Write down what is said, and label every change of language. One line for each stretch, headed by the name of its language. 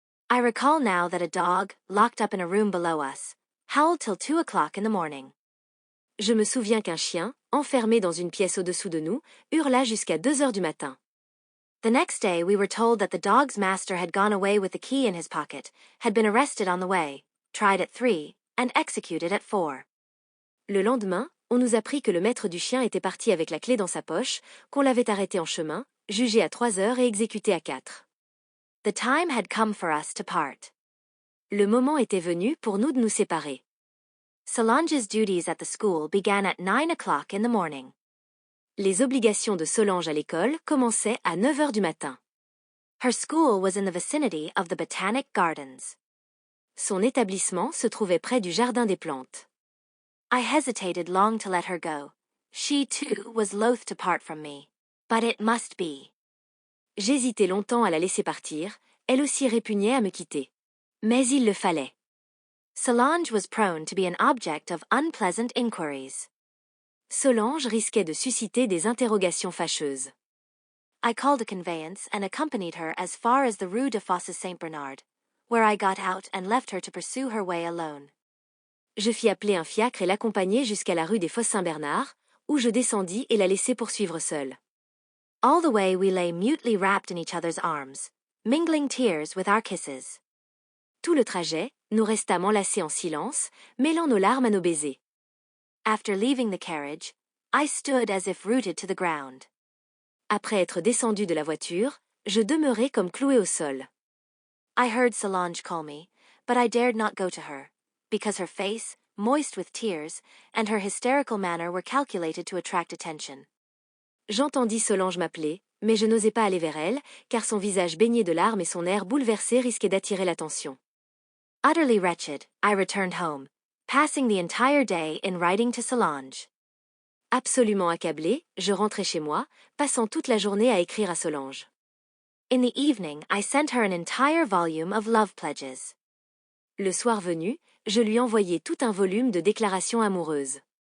English: I recall now that a dog, locked up in a room below us, howled till 2 o'clock in the morning.
French: Je me souviens qu'un chien, enfermé dans une pièce au-dessous de nous, hurla jusqu'à 2 heures du matin.
English: The next day we were told that the dog's master had gone away with the key in his pocket, had been arrested on the way, tried at 3, and executed at 4.
French: Le lendemain, on nous apprit que le maître du chien était parti avec la clé dans sa poche, qu'on l'avait arrêté en chemin, jugé à 3 heures et exécuté à 4.
English: The time had come for us to part.
French: Le moment était venu pour nous de nous séparer.
English: Solange's duties at the school began at 9 o'clock in the morning.
French: Les obligations de Solange à l'école commençaient à 9 heures du matin.
English: Her school was in the vicinity of the Botanic Gardens.
French: Son établissement se trouvait près du Jardin des Plantes.
English: I hesitated long to let her go. She, too, was loath to part from me. But it must be.
French: J'hésitai longtemps à la laisser partir, elle aussi répugnait à me quitter. Mais il le fallait.
English: Solange was prone to be an object of unpleasant inquiries.
French: Solange risquait de susciter des interrogations fâcheuses.
English: I called a conveyance and accompanied her as far as the Rue de Fosses Saint-Bernard, where I got out and left her to pursue her way alone.
French: Je fis appeler un fiacre et l'accompagnai jusqu'à la rue des Fosses Saint-Bernard, où je descendis et la laissai poursuivre seule.
English: All the way we lay mutely wrapped in each other's arms, mingling tears with our kisses.
French: Tout le trajet, nous restâmes enlacés en silence, mêlant nos larmes à nos baisers.
English: After leaving the carriage, I stood as if rooted to the ground.
French: Après être descendu de la voiture, je demeurai comme cloué au sol.
English: I heard Solange call me, but I dared not go to her, because her face, moist with tears, and her hysterical manner were calculated to attract attention.
French: J'entendis Solange m'appeler, mais je n'osai pas aller vers elle, car son visage baigné de larmes et son air bouleversé risquaient d'attirer l'attention.
English: Utterly wretched, I returned home, passing the entire day in writing to Solange.
French: Absolument accablé, je rentrai chez moi, passant toute la journée à écrire à Solange.
English: In the evening, I sent her an entire volume of love pledges.
French: Le soir venu, je lui envoyai tout un volume de déclarations amoureuses.